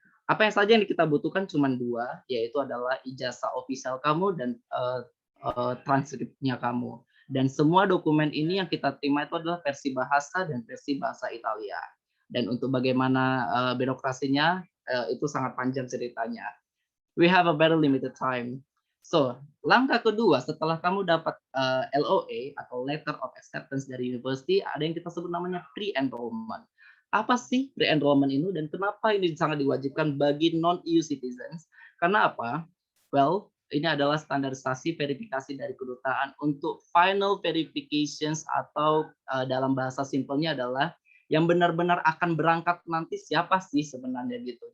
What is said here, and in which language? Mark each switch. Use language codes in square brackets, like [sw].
[id] Apa yang saja yang kita butuhkan cuma 2, yaitu adalah ijazah official kamu dan transkripnya kamu. Dan semua dokumen ini yang kita terima itu adalah versi bahasa dan versi bahasa Italia. Dan untuk bagaimana birokrasinya itu sangat panjang ceritanya. [en] We have a very limited time. [id] So, langkah kedua setelah kamu dapat LOA atau Letter of Acceptance dari university, ada yang kita sebut namanya pre-enrollment. Apa sih pre-enrollment ini dan kenapa ini sangat diwajibkan bagi non-EU citizens? Karena apa? Well, ini adalah standarisasi verifikasi dari kedutaan untuk final verifications, atau dalam bahasa simpelnya adalah yang benar-benar akan berangkat nanti siapa sih sebenarnya gitu.